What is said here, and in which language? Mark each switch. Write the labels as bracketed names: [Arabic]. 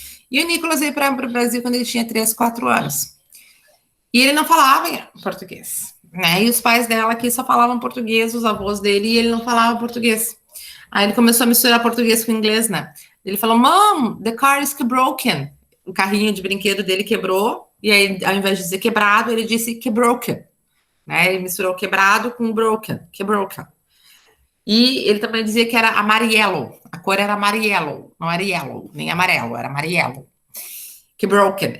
[Portuguese] E o Nicolas veio para o Brasil quando ele tinha 3, 4 anos. E ele não falava português, né? E os pais dela aqui só falavam português, os avós dele, e ele não falava português. Aí ele começou a misturar português com inglês, né? Ele falou, [English] Mom, the car is broken. [Portuguese] O carrinho de brinquedo dele quebrou, e aí, ao invés de dizer quebrado, ele disse broken. Né? Ele misturou quebrado com broken, broken. E ele também dizia que era amarelo. A cor era amarelo, não era yellow, nem amarelo, era amarelo. Broken.